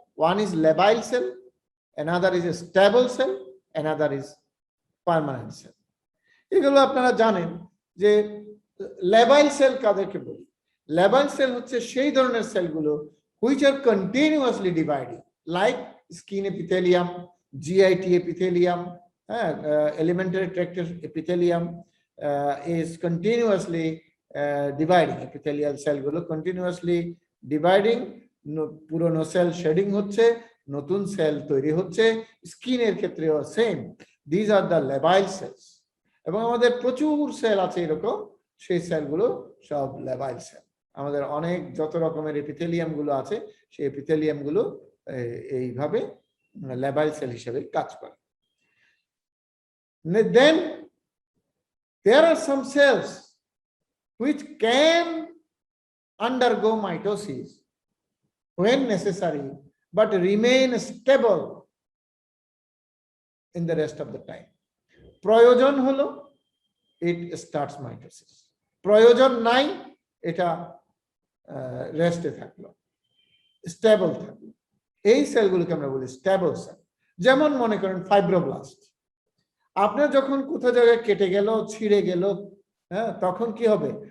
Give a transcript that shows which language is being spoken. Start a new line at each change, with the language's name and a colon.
English: One is labile cell, another is a stable cell, another is permanent cell.
Bangla: এগুলো আপনারা জানেন যে labile cell কাদেরকে বলি?
English: Labile cell
Bangla: হচ্ছে সেই ধরনের সেলগুলো
English: which are continuously dividing, like skin epithelium, GIT epithelium, elementary tract epithelium is continuously dividing.
Bangla: Epithelial cell গুলো
English: continuously dividing,
Bangla: পুরনো সেল শেডিং হচ্ছে, নতুন সেল তৈরি হচ্ছে। স্কিনের ক্ষেত্রেও same,
English: These are the labile cells.
Bangla: এবং আমাদের প্রচুর সেল আছে এরকম, সেই সেলগুলো সব ল্যাবাইল সেল। আমাদের অনেক যত রকমের এপিথেলিয়াম গুলো আছে, সেই এপিথেলিয়াম গুলো এইভাবে ল্যাবাইল সেল হিসেবে কাজ করে।
English: Then there are some cells which can undergo mitosis when necessary, but remain stable in the rest of the time.
Bangla: প্রয়োজন হলো
English: it starts mitosis,
Bangla: প্রয়োজন নাই এটা রেস্টে থাকলো, স্টেবল থাকলো। এই সেলগুলোকে আমরা বলি স্টেবল সেল। যেমন মনে করেন ফাইব্রোব্লাস্ট, আপনার যখন কোথাও জায়গায় কেটে গেল, ছিঁড়ে গেল, হ্যাঁ, তখন কি হবে?